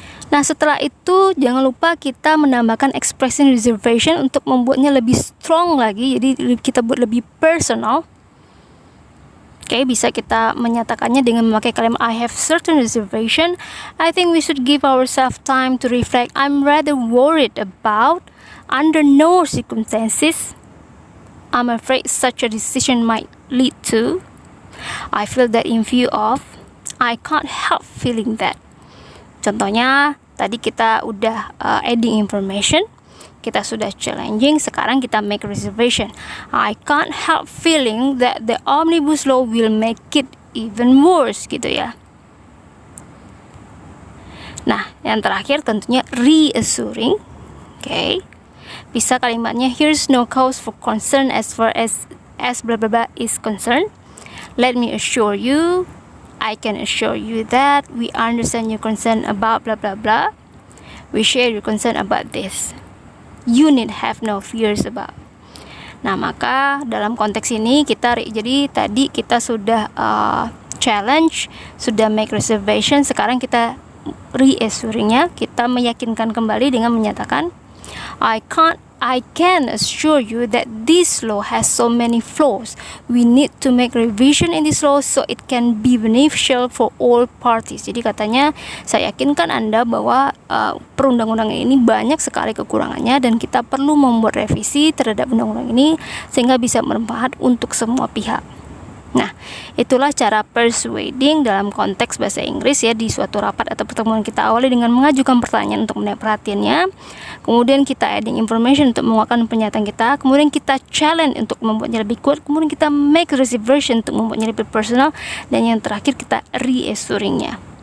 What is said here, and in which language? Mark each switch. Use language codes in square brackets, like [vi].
[id] Nah, setelah itu jangan lupa kita menambahkan expression reservation untuk membuatnya lebih strong lagi. Jadi kita buat lebih personal. Oke, bisa kita menyatakannya dengan memakai kalimat I have certain reservation. [en] I think we should give ourselves time to reflect. I'm rather worried about, under no circumstances, I'm afraid such a decision might lead to. I feel that in view of, I can't help feeling that. [id] Contohnya, tadi kita udah adding information. [en] kita sudah challenging, sekarang kita make reservation. I can't help feeling that the Omnibus Law will make it even worse gitu ya. [id] Nah, yang terakhir tentunya reassuring. Oke. [en] Bisa kalimatnya, here's no cause for concern as far as blah blah blah is concerned. Let me assure you, I can assure you that we understand your concern about blah blah blah. We share your concern about this. You need have no fears about. [id] Nah, maka dalam konteks ini jadi tadi kita sudah challenge, sudah make reservation, sekarang kita reassuringnya, kita meyakinkan kembali dengan menyatakan, I can assure you that this law has so many flaws. [en] We need to make revision in this law so it can be beneficial for all parties. [id] Jadi katanya, saya yakinkan Anda bahwa perundang-undangan ini banyak sekali kekurangannya dan kita perlu membuat revisi terhadap undang-undang ini sehingga bisa bermanfaat untuk semua pihak. Nah, itulah cara persuading dalam konteks bahasa Inggris ya, di suatu rapat atau pertemuan kita awali dengan mengajukan pertanyaan untuk menarik perhatiannya, kemudian kita adding information untuk menguatkan pernyataan kita, kemudian kita challenge untuk membuatnya lebih kuat, kemudian kita make reservation untuk membuatnya lebih personal, dan yang terakhir kita reassuringnya.